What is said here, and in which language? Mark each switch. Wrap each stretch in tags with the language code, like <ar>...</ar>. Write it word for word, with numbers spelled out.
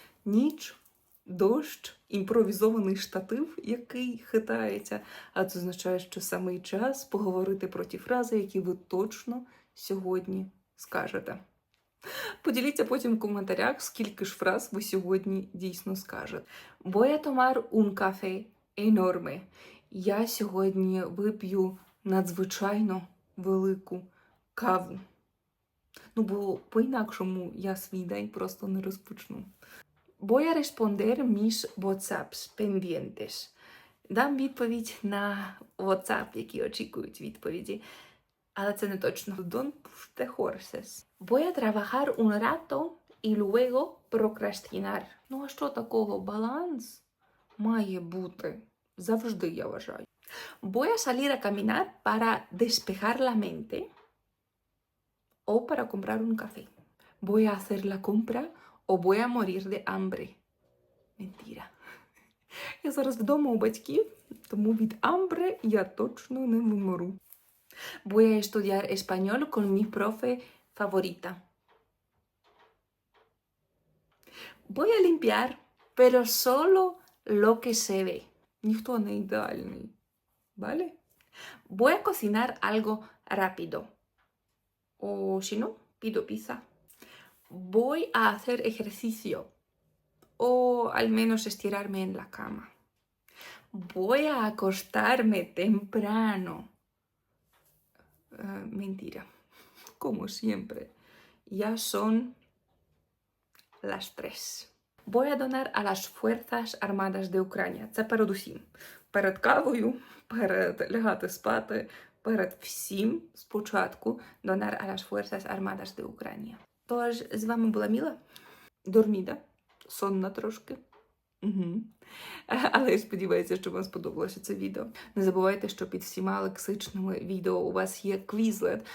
<uk>ніч, дощ, імпровізований штатив, який хитається. А це означає, що саме й час поговорити про ті фрази, які ви точно сьогодні скажете. Поділіться потім в коментарях, скільки ж фраз ви сьогодні дійсно скажете.</uk> <es>Voy a tomar un café enorme.</es> <uk>Я сьогодні вип'ю надзвичайно велику каву. Ну, бо по-інакшому я свій день просто не розпочну.</uk> <es>Voy a responder mis WhatsApps pendientes.</es> <uk>Дам відповідь на WhatsApp, які очікують відповіді. Але це не точно.</uk> <en>Don't push the horses.</en> <es>Voy a trabajar un rato y luego procrastinar.</es> <uk>Ну, а що такого? Баланс має бути. Завжди, я вважаю.</uk> <es>Voy a salir a caminar para despejar la mente o para comprar un café. Voy a hacer la compra o voy a morir de hambre. Mentira.</es> <uk>Я зараз вдома у батьків, тому від hambre я точно не вмру.</uk> <es>Voy a estudiar español con mi profe favorita. Voy a limpiar, pero solo lo que se ve.</es> <uk>Ніхто не ідеальний. Vale?</uk> <es>Voy a cocinar algo rápido. O si no, pido pizza. Voy a hacer ejercicio. O al menos estirarme en la cama. Voy a acostarme temprano. Uh, mentira. Como siempre. Ya son las tres. Voy a donar a las Fuerzas Armadas de Ucrania.</es> <uk>Це перед усім. Перед кавою, перед лягати спати, перед всім спочатку</uk> <es>donar a las Fuerzas Armadas de Ucrania.</es> <uk>Тож, з вами була Міла. Дорміда. Сонна трошки. Угу. Але я сподіваюся, що вам сподобалося це відео. Не забувайте, що під всіма лексичними відео у вас є Quizlet.</uk>